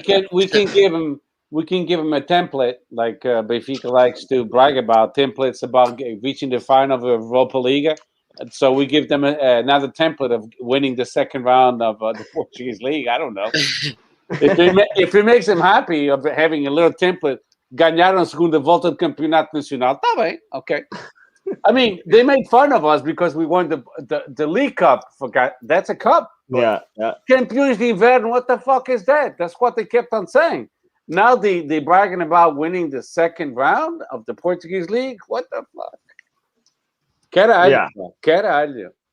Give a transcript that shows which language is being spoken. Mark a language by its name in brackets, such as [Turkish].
[English] We can give him a template like Benfica likes to brag about templates about reaching the final of the Europa League. So we give them another template of winning the second round of the Portuguese league. I don't know if it makes them happy of having a little template. [Portuguese] Ganharam a segunda volta do Campeonato Nacional. Tá bem, okay. [English] I mean, they made fun of us because we won the League Cup. That's a cup. Yeah. [Portuguese] Campeões de Inverno, [English] what the fuck is that? That's what they kept on saying. Now they bragging about winning the second round of the Portuguese league. What the fuck? Caralho.